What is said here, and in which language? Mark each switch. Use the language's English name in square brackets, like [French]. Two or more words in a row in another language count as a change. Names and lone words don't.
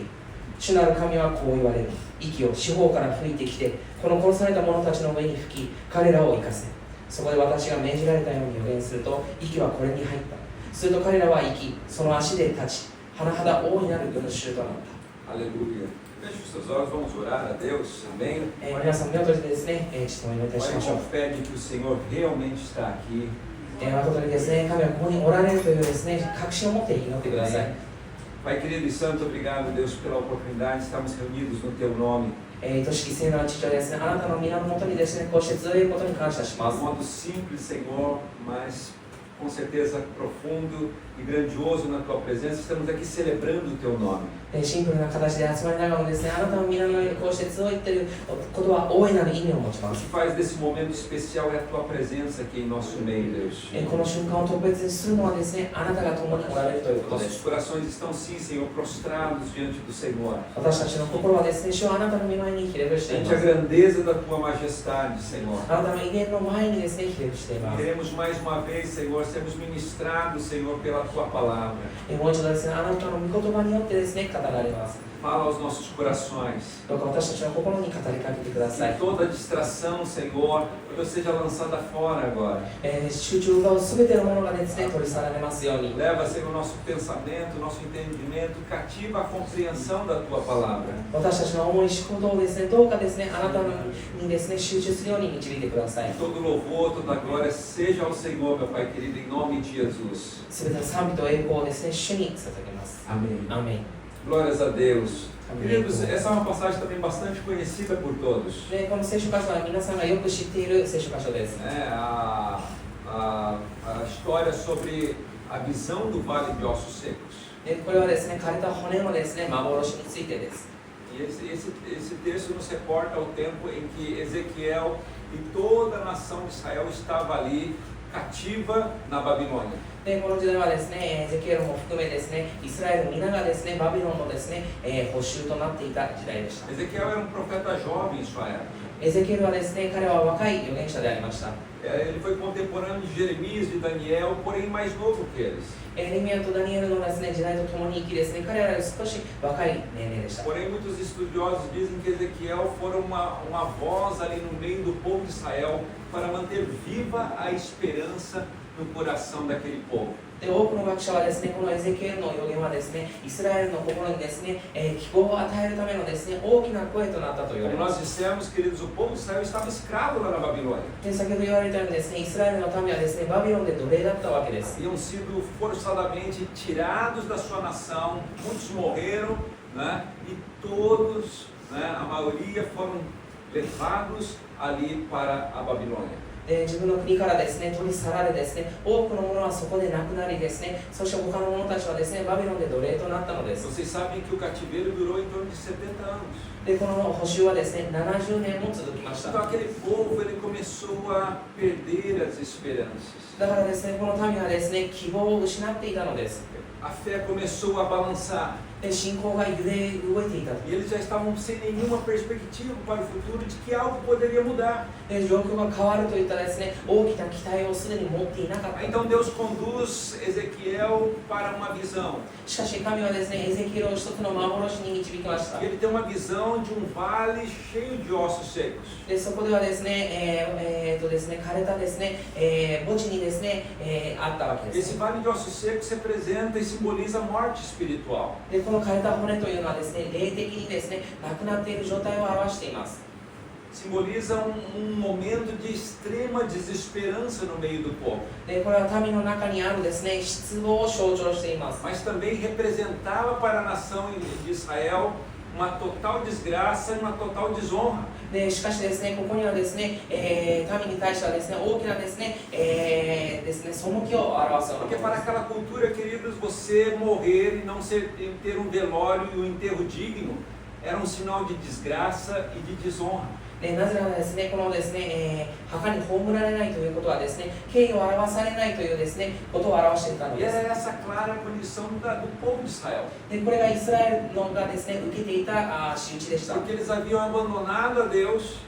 [Japanese] 主なる神はこう言われる。息を四方から吹いてきて、この殺された者たちの上に吹き、彼らを生かせ。そこで私が命じられたように予言すると、息はこれに入った。すると彼らは生き、その足で立ち、甚だ大いなる群衆となった。 [Portuguese] Aleluia. Feche os seus olhos, vamos orar a Deus. Amém. [Japanese] 皆さん、目を閉じてですね、ちょっとお祈りいたし [Portuguese] Olha [Japanese] ましょう。 [Portuguese] com fé de que o Senhor realmente está aqui. [Japanese] 誠にですね、神はここにおられるというですね、確信を持って祈ってください。 [Portuguese] Pai querido e santo, obrigado, Deus, pela oportunidade de estarmos reunidos no Teu nome. [Japanese] 愛しき聖なる父はですね、あなたの皆のもとにですね、こうして集えることに感謝しま [Portuguese] De [Japanese] す。 [Portuguese] modo simples, Senhor, mas com certeza profundo e grandioso na Tua presença, estamos aqui celebrando o Teu nome. [Japanese] シンプルな形で集まりながらもですね、あなたの皆のようにこうして集いっていることは大いなる意味を持ちま [Portuguese] O [Japanese] す。 [Portuguese] que faz desse momento especial é a Tua presença aqui em nosso meio, Deus. [Japanese] この瞬間を特別にするのはですね、あなたが共におられるということで [Portuguese] Nossos [Japanese] す。 [Portuguese] corações estão sim, Senhor, prostrados diante do Senhor. [Japanese] 私たちの心はですね、主はあなたの御前にひれ伏していま [Portuguese] Diante a [Japanese] す。 [Portuguese] grandeza da Tua majestade, Senhor. [Japanese] あなたの威厳の前にですね、ひれ伏しています。 [Portuguese] Queremos mais uma vez, Senhor, sermos ministrados, Senhor, pela Tua palavra. [Japanese] もう一度ですね、あなたの御言葉によってですね、語られます。 [Portuguese] fala aos nossos corações. [Japanese] どうか私たちの心に語りかけてください。 [Portuguese] Que toda distração, Senhor, seja lançada fora agora. [Japanese] 集中がすべてのものがですね、取り去られますように。 [Portuguese] Leva, Senhor, o nosso pensamento, o nosso entendimento, cativa a compreensão da Tua palavra. [Japanese] 私たちの思い思考をですね、どうかですね、あなたにですね、集中するように導いてください。 [Portuguese] Todo louvor, toda glória seja ao Senhor, meu Pai querido, em nome de Jesus. [Japanese] すべての賛美と栄光をですね、主に捧げます。 [Portuguese] Amém. [Japanese] アーメン。 [Portuguese] Glórias a Deus. Amém. Queridos, essa é uma passagem também bastante conhecida por todos. [Japanese] で、この聖書箇所は皆さんがよく知っている聖書箇所です。 [Portuguese] A história sobre a visão do Vale de Ossos Secos. [Japanese] で、これはですね、枯れた骨のですね、幻についてです。 [Portuguese] E esse texto nos reporta ao tempo em que Ezequiel e toda a nação de Israel estava ali cativa na Babilônia. [Japanese] で、この時代はですね、エゼキエルも含めですね、イスラエル皆がですね、バビロンのですね、捕囚となっていた時代でした。 [Portuguese] Ezequiel era um profeta jovem em sua época. [Japanese] エゼキエルはですね、彼は若い預言者でありました。 [Portuguese] Ele foi contemporâneo de Jeremias, de Daniel, porém mais novo que eles. [Japanese] エレミヤとダニエルのですね、時代と共に生きですね、彼らより少し若い年齢でした。 [Portuguese] Porém, muitos estudiosos dizem que Ezequiel foi uma voz ali no meio do povo de Israel para manter viva a esperança no coração daquele povo. [Japanese] で、多くの学者はですね、このエゼキエルの予言はですね、イスラエルの心にですね、希望を与えるためのですね、大きな声となったと言われ [Portuguese] Como [Japanese] ま [Portuguese] nós [Japanese] す。 [Portuguese] dissemos, queridos, o povo de Israel estava escravo lá na Babilônia. [Japanese] で、先ほど言われたようにですね、イスラエルの民はですね、バビロンで奴隷だったわけです。 [Portuguese] Haviam sido forçadamente tirados da sua nação, muitos morreram, né? E todos, né, a maioria foram levados ali para a Babilônia. [Japanese] で、自分の国からですね、取り去られですね、多くの者はそこで亡くなりですね、そして他の者たちはですね、バビロンで奴隷となったのです。 [Portuguese] Vocês sabem que o cativeiro durou em torno de 70 anos. [Japanese] で、この捕囚はですね、70年も続きまし [Portuguese] Então [Japanese] た。 [Portuguese] aquele povo ele começou a perder as esperanças. [Japanese] だからですね、この民はですね、希望を失っていたのです。 [Portuguese] A fé começou a balançar [Japanese] で、信仰が揺れ動いていた。 [Portuguese] e eles já estavam sem nenhuma perspectiva para o futuro de que algo poderia mudar. [Japanese] で、状況が変わるといったですね、大きな期待をすでに持っていなかった。 [Portuguese] Então Deus conduz Ezequiel para uma visão. [Japanese] しかし神はですね、エゼキエルを一つの幻に導きました。 [Portuguese] E ele tem uma visão de um vale cheio de ossos secos. [Japanese] で、そこではですね、ですね、枯れたですね、墓地にですね、あったわけです。 [Portuguese] Esse vale de ossos secos representa e simboliza a morte espiritual. [Japanese] で、この枯れた骨というのはですね、霊的にですね、亡くなっている状態を表しています。 [Portuguese] Simboliza momento de extrema desesperança no meio do povo. [Japanese] で、これは民の中にあるですね、失望を象徴しています。 [Portuguese] Mas também representava para a nação de Israel uma total desgraça e uma total desonra. [Japanese] で、しかしですね、ここにはですね、民に対してはですね、大きなですね、背きを表すようなも [Portuguese] Porque [Japanese] の [Portuguese] para [Japanese] です。 [Portuguese] aquela cultura, queridos, você morrer e não ter um velório e um enterro digno era um sinal de desgraça e de desonra. [Japanese] で、なぜならですね、このですね、墓に葬られないということはですね、敬意を表されないというですね、ことを表していたの [Portuguese] E [Japanese] です。 [Portuguese] era essa clara condição do povo de Israel. [Japanese] で、これがイスラエルのがですね、受けていた仕打ちでした。 [Portuguese] Porque eles haviam abandonado a Deus,